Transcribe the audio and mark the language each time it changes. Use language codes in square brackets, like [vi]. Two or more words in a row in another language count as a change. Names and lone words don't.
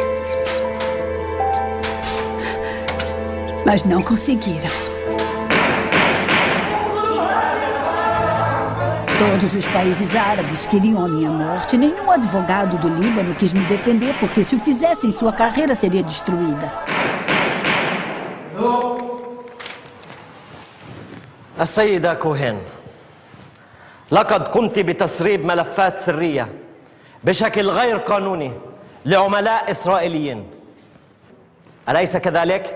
[pt] Mas não conseguiram. Todos os países árabes queriam a minha morte. Nenhum advogado do Líbano quis me defender, porque se o fizessem, sua carreira seria destruída. [ar] السيدة كوهن، لقد قمت بتسريب ملفات سرية بشكل غير قانوني لعملاء إسرائيليين، أليس كذلك؟